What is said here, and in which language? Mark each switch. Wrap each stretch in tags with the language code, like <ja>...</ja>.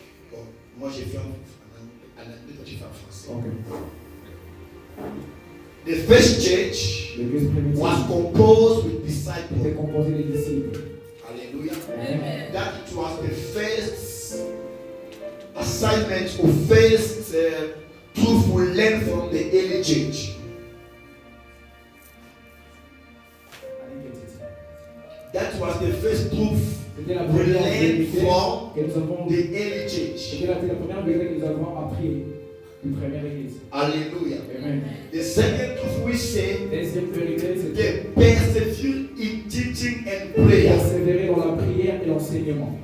<fr>Bon, moi j'ai fait en anglais, toi tu fais en français.</fr> <en>Okay. The first church</en> <fr>L'église primitive</fr> <en>was composed with</en> <fr>était</fr> <en>disciples.</en> <fr>composée des disciples. Hallelujah. Amen.</fr> <en>That it was the first assignment or first truth we learned from the early church. That was the first truth</en> <fr>C'était la</fr> <en>we</en> <fr>première</fr> <en>learned</en> <fr>vérité</fr> <en>from</en> <fr>que nous avons.</fr> <en>the early church.</en> <fr>C'était la première vérité que nous avons appris du première église. Hallelujah. Amen.</fr> <en>The second truth we say,</en> <fr>Deuxième vérité, c'est</fr> <en>they persevere in teaching and prayer.</en> <fr>persévérer dans la prière et l'enseignement.</fr>